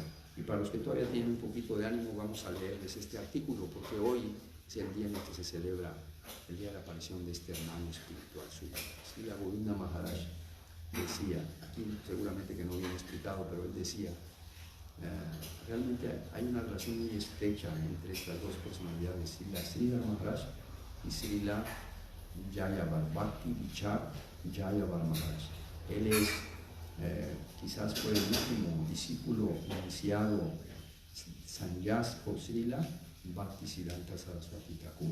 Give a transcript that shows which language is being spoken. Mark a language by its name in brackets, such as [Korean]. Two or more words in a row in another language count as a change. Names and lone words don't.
[Spanish] Y para los que todavía tienen un poquito de ánimo, vamos a leerles este artículo, porque hoy es el día en el que se celebra el día de la aparición de este hermano espiritual suyo. Srila Govinda Maharaj decía, aquí seguramente que no viene explicado, pero él decía, realmente hay una relación muy estrecha entre estas dos personalidades, Srila Sridhar Maharaj y Srila Jayavar, Bhakti Vichar Jayavar Maharaj. Él es, quizás fue el último discípulo iniciado sannyas por Srila Bhaktisiddhanta Saraswati Thakur.